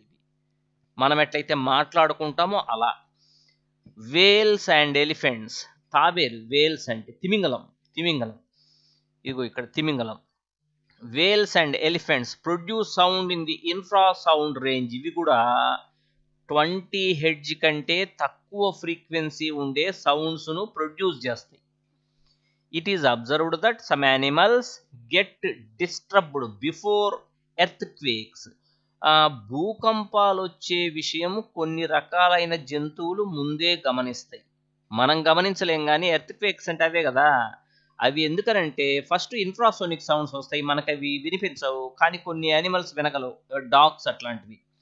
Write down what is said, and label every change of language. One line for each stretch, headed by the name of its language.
Telugu: ఇవి మనం ఎట్లయితే మాట్లాడుకుంటామో అలా. వేల్స్ అండ్ ఎలిఫెంట్స్, తాబేలు, వేల్స్ అంటే తిమింగలం, ఇగో ఇక్కడ తిమింగలం.
English: Whales and elephants produce sound in the infrasound range.
Telugu: ఇవి కూడా 20 హెర్ట్జ్ కంటే తక్కువ ఫ్రీక్వెన్సీ ఉండే సౌండ్స్ను ప్రొడ్యూస్ చేస్తాయి.
English: It is observed that some animals get disturbed before earthquakes.
Telugu: భూకంపాలు వచ్చే విషయం కొన్ని రకాలైన జంతువులు ముందే గమనిస్తాయి, మనం గమనించలేం. కానీ ఎర్త్క్వేక్స్ అంటే అవే కదా, అవి ఎందుకనంటే ఫస్ట్ ఇన్ఫ్రాసోనిక్ సౌండ్స్ వస్తాయి, మనకు అవి వినిపించవు, కానీ కొన్ని యానిమల్స్ వినగలవు, డాగ్స్ అట్లాంటివి.